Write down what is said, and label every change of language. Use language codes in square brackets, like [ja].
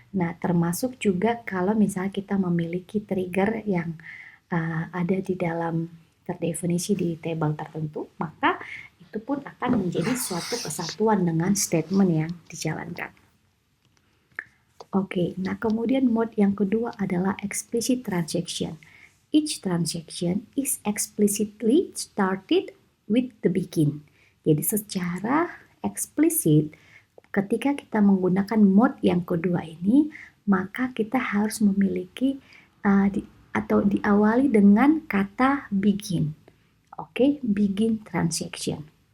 [id] Nah, termasuk juga kalau misalnya kita memiliki trigger yang ada di dalam terdefinisi di table tertentu, maka itu pun akan menjadi suatu kesatuan dengan statement yang dijalankan. Oke, nah kemudian mode yang kedua adalah explicit transaction. [en] Each transaction is explicitly started with the begin. [id] Jadi secara eksplisit ketika kita menggunakan mode yang kedua ini, maka kita harus memiliki atau diawali dengan kata begin. Oke, begin transaction.